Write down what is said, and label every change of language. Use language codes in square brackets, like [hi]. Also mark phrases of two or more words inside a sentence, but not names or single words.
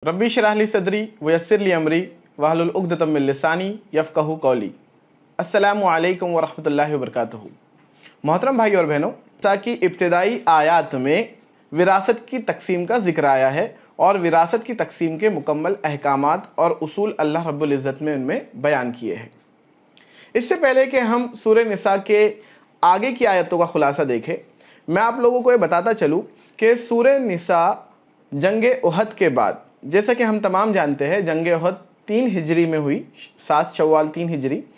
[ar] رب اشرح لي صدري ويسر لي أمري واحلل عقدة من لساني يفقهوا قولي. السلام عليكم ورحمة الله وبركاته. [ur] محترم بھائی اور بہنوں، تاکہ ابتدائی آیات میں وراثت کی تقسیم کا ذکر آیا ہے اور وراثت کی تقسیم کے مکمل احکامات اور اصول اللہ رب العزت میں ان میں بیان کیے ہیں. اس سے پہلے کہ ہم سورہ نساء کے آگے کی آیتوں کا خلاصہ دیکھیں، میں آپ لوگوں کو یہ بتاتا چلوں کہ سورہ نساء جنگ احد کے بعد، جیسا کہ ہم تمام جانتے ہیں، جنگ احد 3 ہجری میں ہوئی، 7 شوال 3 ہجری.